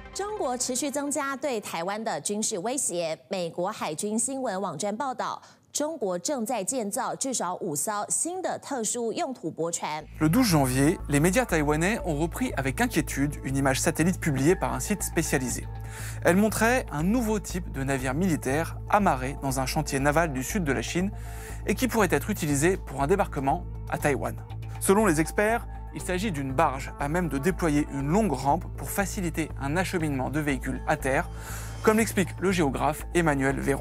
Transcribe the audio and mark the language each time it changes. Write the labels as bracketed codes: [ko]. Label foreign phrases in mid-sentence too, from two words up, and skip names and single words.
[zh] 中国持续增加对台湾的军事威胁。美国海军新闻网站报道，中国正在建造至少5艘新的特殊用途驳船。 [fr] Le 12 janvier, les médias taïwanais ont repris avec inquiétude une image satellite publiée par un site spécialisé. Elle montrait un nouveau type de navire militaire amarré dans un chantier naval du sud de la Chine et qui pourrait être utilisé pour un débarquement à Taïwan. Selon les experts, il s'agit d'une barge à même de déployer une longue rampe pour faciliter un acheminement de véhicules à terre, comme l'explique le géographe Emmanuel Véron.